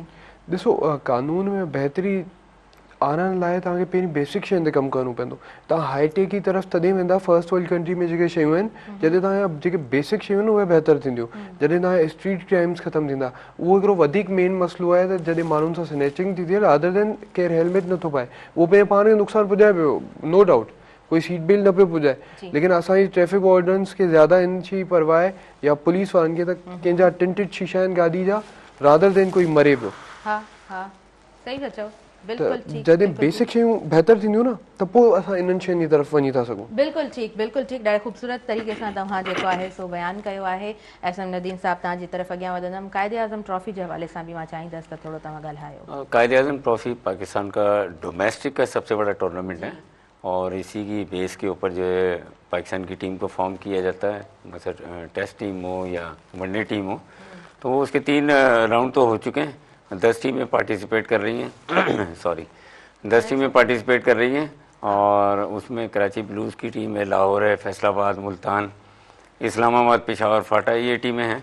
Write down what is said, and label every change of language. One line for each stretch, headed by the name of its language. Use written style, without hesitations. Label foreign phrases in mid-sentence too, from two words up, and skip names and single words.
Sindhi: ॾिसो, कानून में बहितरी आणण लाइ तव्हांखे पहिरीं बेसिक शयुनि ते कमु करिणो पवंदो। तव्हां हाईटेक जी तरफ़ तॾहिं वेंदा
English: first world country
Sindhi: में जेके शयूं आहिनि, जॾहिं तव्हांजा जेके बेसिक शयूं आहिनि उहे बहितर थींदियूं, जॾहिं तव्हांजा
English: street crimes
Sindhi: ख़तमु थींदा। उहो हिकिड़ो वधीक मेन मसइलो आहे त जॾहिं माण्हुनि सां स्नैचिंग थी थिए,
English: rather than
Sindhi: केरु हेलमेट नथो पाए, उहो पंहिंजे पाण खे नुक़सानु पुॼाए पियो,
English: No doubt,
Sindhi: कोई
English: seat belt
Sindhi: न पियो पुॼाए, लेकिन असांजी
English: traffic wardens
Sindhi: खे ज़्यादा इन जी परवाह आहे या पुलिस वारनि खे त कंहिंजा टिंटेड शीशा आहिनि गाॾी जा,
English: rather than
Sindhi: कोई मरे पियो। सही था चओ। जॾहिं बेसिक शयूं बहितर थींदियूं न त पोइ असां इन्हनि शयुनि जी तरफ़ वञी था सघूं। बिल्कुलु ठीकु, बिल्कुलु ठीकु, ॾाढे ख़ूबसूरत तरीक़े सां तव्हां जेको आहे सो बयानु कयो आहे। SM नदीम साहब तव्हांजी तरफ़ अॻियां वधंदमि, क़ाइदे आज़म ट्रॉफी जे हवाले सां बि मां चाहींदसि त थोरो तव्हां ॻाल्हायो।
Urdu: قائدِ اعظم ٹرافی پاکستان کا ڈومیسٹک کا سب سے بڑا ٹورنامنٹ ہے اور اسی کی بیس کے اوپر جو ہے پاکستان کی ٹیم کو فارم کیا جاتا ہے، مطلب
English: test team
Urdu: ہو یا
English: one-day team
Urdu: ہو. تو وہ اس کے 3 راؤنڈ تو ہو چکے ہیں، 10 ٹیمیں پارٹیسپیٹ کر رہی ہیں سوری 10 ٹیمیں پارٹیسپیٹ کر رہی ہیں اور اس میں کراچی بلوز کی ٹیم ہے، لاہور ہے، فیصل آباد، ملتان، اسلام آباد، پشاور، فاٹا، یہ ٹیمیں ہیں.